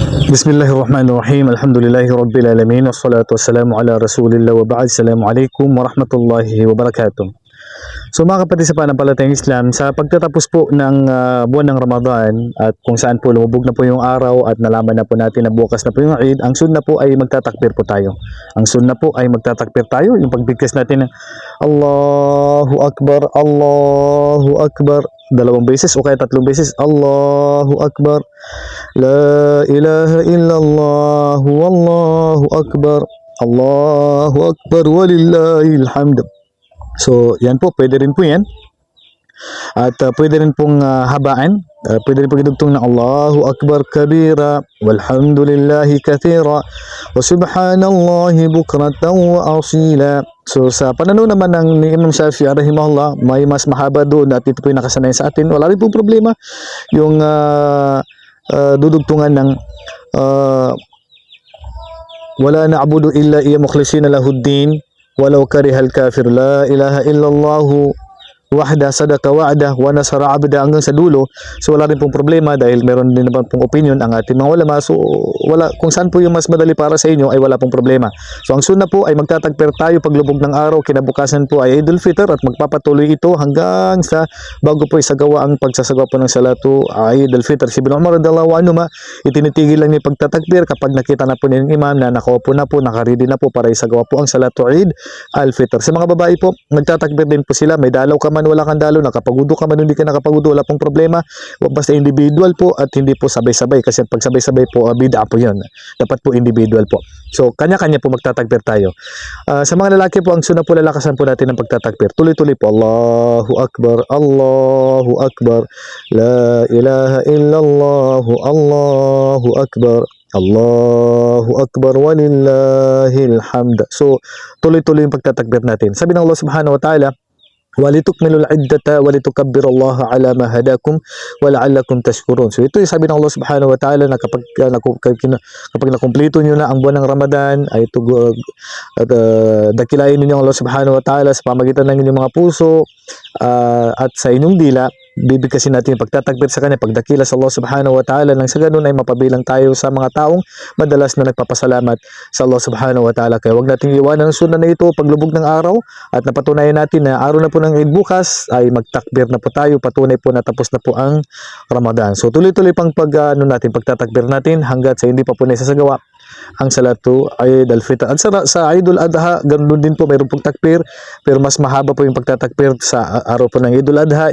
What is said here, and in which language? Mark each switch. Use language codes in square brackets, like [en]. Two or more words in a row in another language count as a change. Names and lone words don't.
[ar] بسم الله الرحمن الرحيم. الحمد لله رب العالمين والصلاة والسلام على رسول الله وبعد. السلام عليكم ورحمة الله وبركاته. [tl] So mga kapatid sa pananampalatayang Islam, sa pagtatapos po ng buwan ng Ramadan at kung saan po lumubog na po yung araw at nalaman na po natin na bukas na po yung Eid, ang sunna po ay magtatakbir po tayo. Ang sunna po ay magtatakbir tayo, yung pagbigkas natin ng [ar] الله أكبر، الله أكبر, [tl] 2 beses o kaya 3 beses, [ar] الله أكبر، لا إله إلا الله، والله أكبر، الله أكبر، ولله الحمد. [tl] So, yan po, pwede rin po yan. At pwede rin pong habaan. Pwede rin pong idugtong na [ar] الله أكبر كبيرا والحمد لله كثيرا وسبحان الله بكرة وأصيلا. [tl] So, sa pananaw naman ng ni Imam Shafi'i rahimahullah, may mas mahaba doon at ito po yung nakasanay sa atin. Wala rin pong problema. Yung dudugtungan ng [ar] ولا نعبد إلا إياه مخلصين له الدين ولو كره الكافر لا إله إلا الله وحده صدق وعده ونصر عبده, [tl] hanggang sa dulo. So wala rin pong problema dahil meron din naman pong opinion ang ating mga ulama. So wala, kung saan po yung mas madali para sa inyo ay wala pong problema. So ang sunna po ay magtatakbir tayo paglubog ng araw, kinabukasan po ay Eidul Fitr at magpapatuloy ito hanggang sa bago po isagawa ang pagsasagawa po ng [ar] صلاة عيد الفطر. [tl] Si Ibn Umar [ar] رضي الله عنه [tl] itinitigil lang niya pagtatakbir kapag nakita na po niya ng imam na nakaupo na po, nakaready na po para isagawa po ang [ar] صلاة عيد الفطر. [tl] Sa mga babae po, magtatakbir din po sila, may dalaw ka man, wala kang dalo, nakapagudo ka man, hindi ka nakapagudo, wala pong problema. Basta individual po at hindi po sabay-sabay, kasi pag sabay-sabay po bid'a po yun. Dapat po individual po. So kanya-kanya po magtatakbir tayo. Sa mga lalaki po, ang sunna po, lalakasan po natin ng pagtatakbir. Tuloy-tuloy po, [ar] الله أكبر، الله أكبر، لا إله إلا الله، الله أكبر، الله أكبر، ولله الحمد. [tl] So tuloy-tuloy yung pagtatakbir natin. Sabi ng Allah [ar] سبحانه وتعالى, ولتكملوا العدة ولتكبروا الله على ما هداكم ولعلكم تشكرون. [tl] So ito yung sabi ng Allah [ar] سبحانه وتعالى [tl] na kapag nakumpleto nyo na ang buwan ng Ramadan ay ito dakilain ninyo Allah [ar] سبحانه وتعالى [tl] sa pamagitan ng inyong mga puso at sa inyong dila. Bibigkasin natin yung pagtatakbir sa kanya, pagdakila sa Allah [ar] سبحانه وتعالى, [tl] nang sa ganun ay mapabilang tayo sa mga taong madalas na nagpapasalamat sa Allah [ar] سبحانه وتعالى. [tl] Kaya huwag natin iwanan ang sunna na ito paglubog ng araw at napatunayan natin na araw na po ng Eid bukas ay magtakbir na po tayo, patunay po na tapos na po ang Ramadan. So tuloy-tuloy pang pagtatakbir natin hanggat sa hindi pa po naisasagawa ang [ar] صلاة عيد الفطر. [tl] At sa Eidul Adha, ganoon din po, mayroon pong takbir, pero mas mahaba po yung pagtatakbir sa araw po ng Eidul Adha.